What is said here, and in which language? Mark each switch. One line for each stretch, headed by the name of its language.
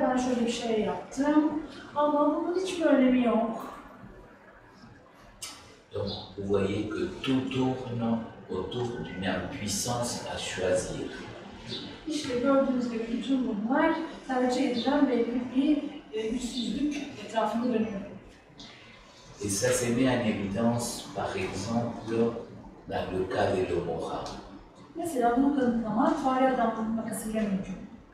Turkish: Ben şöyle bir şey yaptım ama bunun hiçbir önemi yok.
French: Donc, vous voyez que tout tourne autour d'une impuissance à choisir.
Turkish: İşte gördüğünüz gibi bütün bunlar tercih edilen belli bir güçsüzlük etrafında dönüyor.
French: Et ça se met en évidence, par exemple, dans le cas de l'Omora,
Turkish: Mesela bunu kanıtlamak fare adamlık vakasıyla mümkün.